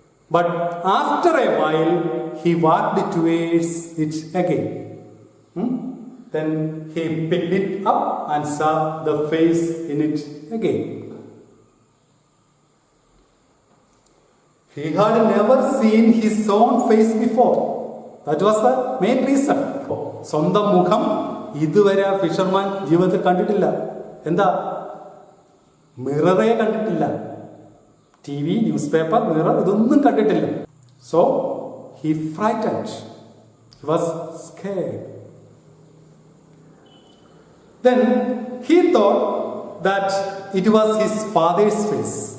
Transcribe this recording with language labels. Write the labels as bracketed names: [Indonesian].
[English] But after a while, he walked towards it again. Then he picked it up and saw the face in it again. He had never seen his own face before. That was the main reason. [Malayalam] സ്വന്തം മുഖം ഇതുവരെ ആ fisherman ജീവിതത്തിൽ കണ്ടിട്ടില്ല. എന്താ? മിററേ കണ്ടിട്ടില്ല. [English] TV, newspaper, mirror, [Malayalam] ഇതൊന്നും കണ്ടിട്ടില്ല. [English] So he frightened. He was scared. Then he thought that it was his father's face.